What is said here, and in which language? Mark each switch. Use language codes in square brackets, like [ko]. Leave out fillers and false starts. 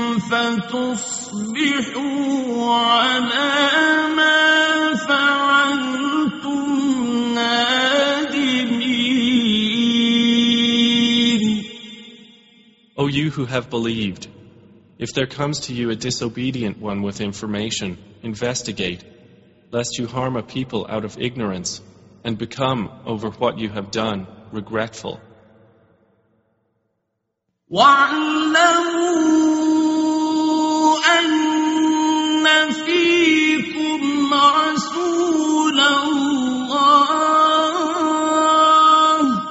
[ar] فتصبحوا على ما فعلتم نادمين. [en] O you who have believed, if there comes to you a disobedient one with information, investigate, lest you harm a people out of ignorance and become, over what you have done, regretful. [ar] وَعَلَّمُوا أَنَّ فِيكُمْ رَسُولَ اللَّهِ